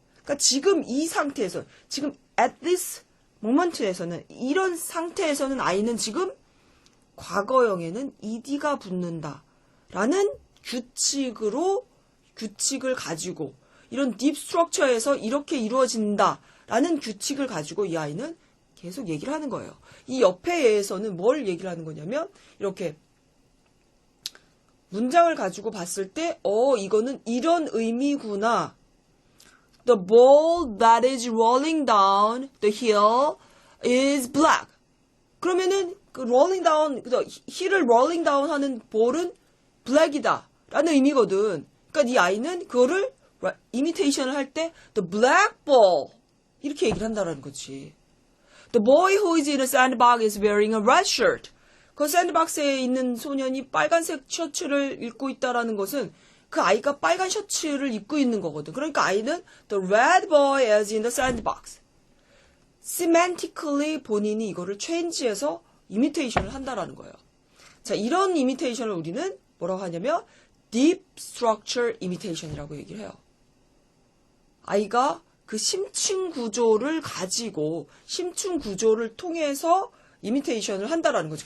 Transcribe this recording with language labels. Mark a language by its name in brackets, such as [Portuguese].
[Korean] 그러니까 지금 이 상태에서, 지금 [English] at this [Korean] 모먼트에서는, 이런 상태에서는 아이는 지금 과거형에는 ed가 붙는다라는 규칙을 가지고 이런 딥 스트럭처에서 이렇게 이루어진다라는 규칙을 가지고 이 아이는 계속 얘기를 하는 거예요. 이 옆에에서는 뭘 얘기를 하는 거냐면 이렇게 문장을 가지고 봤을 때 이거는 이런 의미구나. [English] The ball that is rolling down the hill is black. [Korean] 그러면은 그 [English] rolling down, [Korean] 힐을 rolling down 하는 볼은 black이다 라는 의미거든. 그러니까 이 아이는 그거를 imitation을 할 때 [English] the black ball [Korean] 이렇게 얘기를 한다라는 거지. [English] The boy who is in a sandbox is wearing a red shirt. [Korean] 그 샌드박스에 있는 소년이 빨간색 셔츠를 입고 있다라는 것은 그 아이가 빨간 셔츠를 입고 있는 거거든. 그러니까 아이는 [English] the red boy is in the sandbox. [Korean] semantically 본인이 이거를 change해서 imitation을 한다라는 거예요. 자, 이런 imitation을 우리는 뭐라고 하냐면 deep structure imitation이라고 얘기를 해요. 아이가 그 심층 구조를 가지고 심층 구조를 통해서 이미테이션을 한다라는 거죠.